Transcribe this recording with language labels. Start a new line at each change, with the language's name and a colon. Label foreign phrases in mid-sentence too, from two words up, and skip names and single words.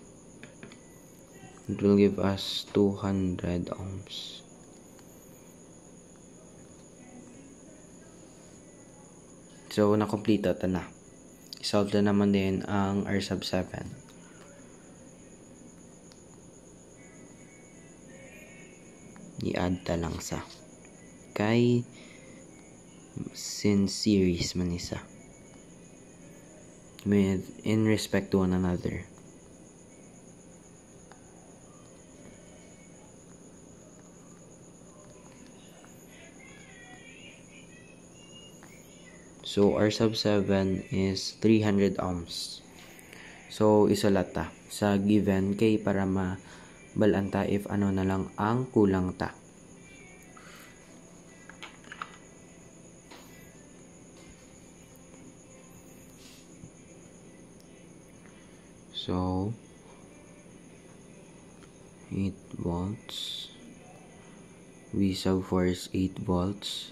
English: It will give us 200 ohms. So,
Hiligaynon: na-complete ito na. I-solve na naman din ang R sub 7. I-add ta lang sa. Kay, since series man isa.
English: With, in respect to one another. So, R sub 7 is 300 ohms. So,
Hiligaynon: isulat ta sa given kay para mabalanta if ano na lang ang kulang ta.
English: So, 8 volts. V sub 4 is 8 volts.